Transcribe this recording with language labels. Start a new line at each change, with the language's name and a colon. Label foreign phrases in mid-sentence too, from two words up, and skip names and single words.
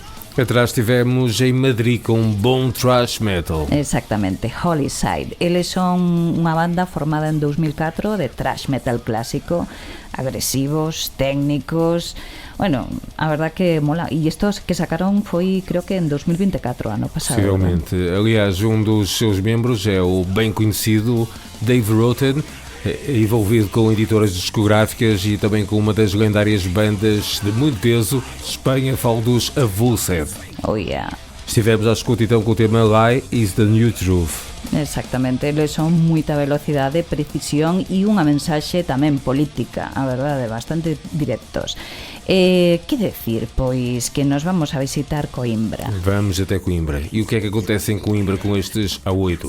Portuguese: Atrás estivemos em Madrid com um bom
English: thrash metal.
Galician: Exactamente, Holyside. Eles son unha banda formada en 2004 de
English: thrash metal
Galician: clásico, agresivos, técnicos.
Spanish: Bueno, a verdad que mola.
Galician: E estos que sacaron foi, creo que en 2024, ano pasado.
Portuguese: Possivelmente. Aliás, um dos seus membros é o bem conhecido Dave Roten, envolvido com editoras discográficas e também com uma das lendárias bandas de muito peso de Espanha, falo dos Avulsed.
English: Oh yeah.
Portuguese: Estivemos à escuta então com o tema Lie is the New Truth.
Galician: Exactamente, eles son moita velocidade, precisión e unha mensaxe tamén política, a verdade, bastante directos. Que decir, pois, que nos vamos a visitar Coimbra.
Portuguese: Vamos até Coimbra. E o que é que acontece em Coimbra com estes aoitos?